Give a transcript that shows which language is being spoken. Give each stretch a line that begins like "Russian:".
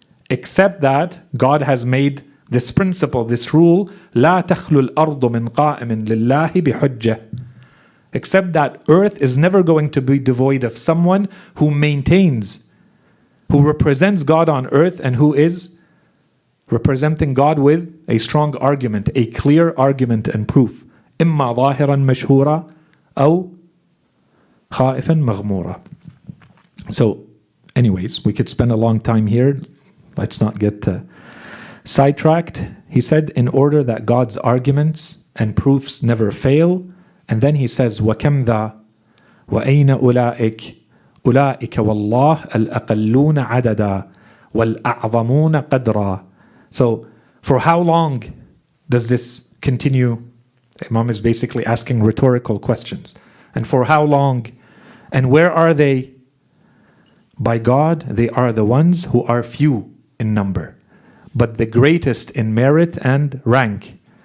English: Except that God has made this principle, this rule,
Arabic: لا تخلو الأرض من قائم لله بحجة.
English: Except that earth is never going to be devoid of someone who maintains, who represents God on earth, and who is representing God with a strong argument, a clear argument and proof.
Arabic: إما ظاهرا مشهورا أو خائفا مغمورا.
English: So, anyways, we could spend a long time here. Let's not get sidetracked. He said, in order that God's arguments and proofs never fail. And then he says,
Arabic: وَكَمْ ذَا وَأَيْنَ أُولَٰئِكَ أُولَٰئِكَ وَاللَّهِ الْأَقَلُّونَ عَدَدًا وَالْأَعْظَمُونَ قَدْرًا.
English: So, for how long does this continue? Imam is basically asking rhetorical questions. And for how long? And where are they? By God, they are the ones who are few in number, but the greatest in merit and rank.